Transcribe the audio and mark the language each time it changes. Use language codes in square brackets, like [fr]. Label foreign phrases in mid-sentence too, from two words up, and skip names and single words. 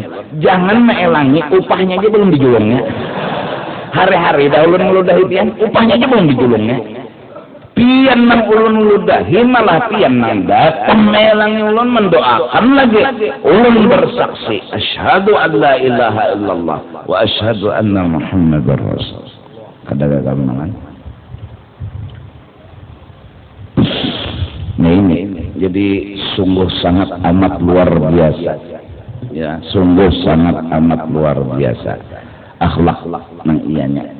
[bjn] Jangan melangi upahnya aja belum dijulungnya. Hari-hari dah ulun meludahi pian upahnya aja belum dijulungnya. Pian nang ulun ludahi malah pian nang datang melangi ulun mendoakan lagi. Ulun bersaksi [ar] أشهد أن لا إله إلا الله وأشهد أن محمدا رسول. [bjn] Kada gamangan. [id] Nah ini jadi sungguh sangat amat luar biasa. Ya, sungguh sangat amat luar biasa. [bjn] Akhlak nang ianya.